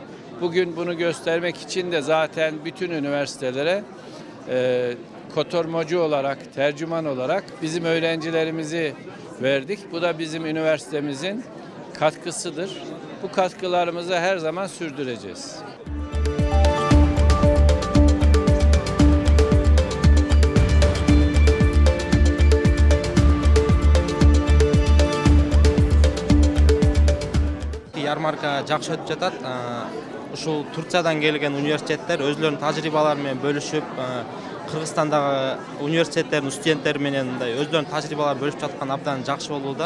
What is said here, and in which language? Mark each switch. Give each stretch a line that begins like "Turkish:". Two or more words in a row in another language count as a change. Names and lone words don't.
Turkish: Bugün bunu göstermek için de zaten bütün üniversitelere kotormacı olarak, tercüman olarak bizim öğrencilerimizi verdik. Bu da bizim üniversitemizin katkısıdır. Bu katkılarımızı her zaman sürdüreceğiz.
Kyrgyz: Ярмарка жакшы өтүп жатат. Ушул Турциядан келген университеттер өзлөрүнүн тажрыйбалары менен бөлүшүп, Кыргызстандагы университеттердин студенттери менен мындай өзлөрүнүн тажрыйбаларын бөлүшүп жаткан абдан жакшы болууда.